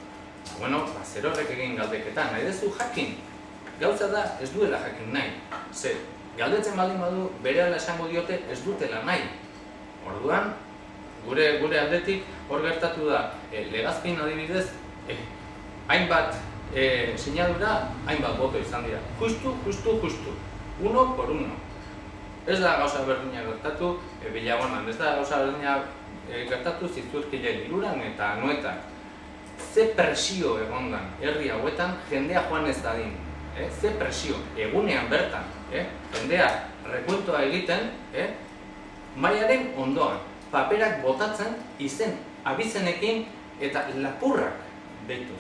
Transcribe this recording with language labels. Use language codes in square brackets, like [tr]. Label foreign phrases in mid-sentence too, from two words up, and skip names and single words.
[eu] Zer horrek egin galdeketan, nahi dezu jakin. Gauza da, ez duela jakin nahi. Zer, galdetzen baldin badu, berehala esango diote ez dutela nahi. Orduan, gure aldetik hor gertatu da, legazkin adibidez, hainbat sinadura, hainbat boto izan dira. Justu. [es] Uno por uno. [eu] Ez da gauza berdina gertatu Bilagonan, ez da gauza berdina gertatu Zizurkilen, Iruran eta Anoetan. Ze presio egondan herri hauetan jendea joan ez dadin. Ze presio, egunean bertan, jendea rekuentoa egiten, mailaren ondoan, paperak botatzen izen abizenekin eta lapurrak deituz.